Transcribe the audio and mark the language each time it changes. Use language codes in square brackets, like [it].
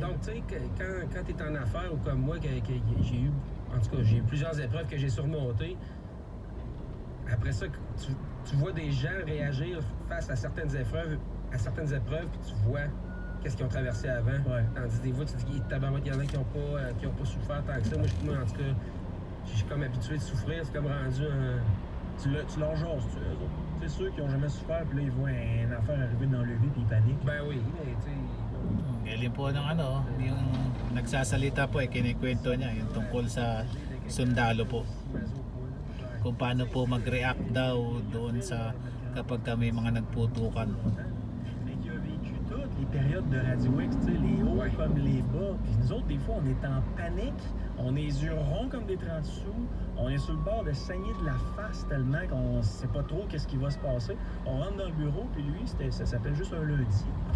[fr] Donc, tu sais, quand tu es en affaires ou comme moi, que j'ai eu, en tout cas, j'ai eu plusieurs épreuves que j'ai surmontées, après ça, tu vois des gens réagir face à certaines épreuves, puis tu vois qu'est-ce qu'ils ont traversé avant. Ouais. Tandis des fois, tu te dis, tabarouette, il y en a qui n'ont pas souffert tant que ça. Moi, en tout cas, je suis comme habitué de souffrir, c'est comme rendu un... Tu leur jases, eux autres. C'est ceux qui ont jamais souffert, puis là, ils voient une affaire arriver dans le vie, puis ils paniquent. Ben oui, mais tu sais... [tl] Galing po ng yung nagsasalita po kinikwento niya yung tungkol sa sundalo po. Kung paano po mag-react daw doon sa kapag may mga nagputukan. [fr] Mais qui a vécu toutes les périodes de Radio X, tu sais, les hauts comme les bas. Puis nous autres, des fois, on est en panique, on est les yeux ronds comme des 30 sous, on est sur le bord de saigner de la face tellement qu'on sait pas trop qu'est-ce qui va se passer. On rentre dans le bureau, puis lui, ça s'appelle juste un lundi.